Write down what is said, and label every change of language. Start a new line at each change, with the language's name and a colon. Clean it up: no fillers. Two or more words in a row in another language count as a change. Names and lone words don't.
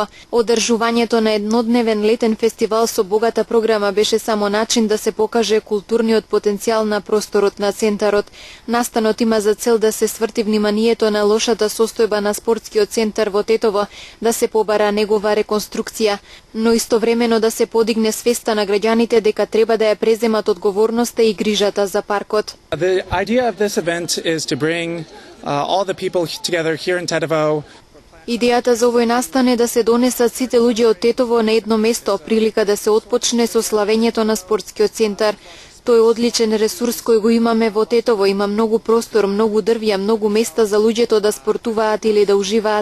Macedonian: Одржувањето на еднодневен летен фестивал со богата програма беше само начин да се покаже културниот потенцијал на просторот на центарот. Настанот има за цел да се сврти вниманието на лошата состојба на спортскиот центар во Тетово, да се побара негова реконструкција, но истовремено да се подигне свеста на граѓаните дека треба да ја преземат одговорноста и грижата за паркот.
English: The idea of this event is to bring all the people together here in Tetovo.
Macedonian: Идејата за овој настан е да се донесат сите луѓе од Тетово на едно место, прилика да се отпочне со славењето на спортскиот центар. Тој е одличен ресурс кој го имаме во Тетово, има многу простор, многу дрвја, многу места за луѓето да спортуваат или да уживаат.